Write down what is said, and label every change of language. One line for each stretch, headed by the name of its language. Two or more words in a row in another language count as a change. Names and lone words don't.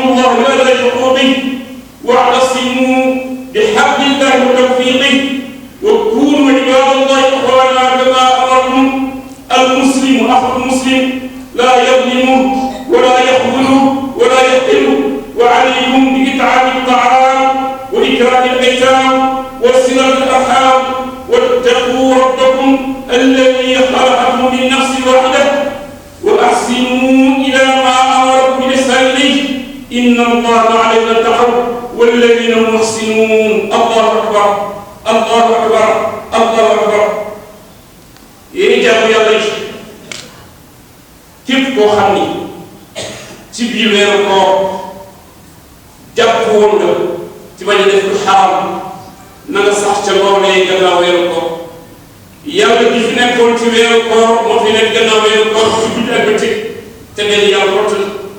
Arabic: الله لدى حقوقه واعتصموا بحبل الله وتوفيقه وكونوا عباد الله إخوانا كما أمركم المسلم أخو المسلم لا يظلمه ولا يخذله ولا يقتله وعليكم بإطعام الطعام وإكرام الأيتام وصلة الأرحام واتقوا ربكم الذي خلقكم من نفس واحدة وأحسنوا إلى ما أمركم بالإحسان إليه إن الله مع الذين اتقوا والذين هم محسنون الله أكبر الله أكبر الله أكبر
Wolof: yéen jàmm yàlla yi képp koo xam ni ci biir weeru koor jàpp woon nga ci bañ a def lu xaram na nga sax ca loolee gannaaw weeru koor yàlla gi fi nekkoon ci weeru koor moo fi nekk gannaaw weeru koor ci guddi ak bëccëg te benn yàlla rott la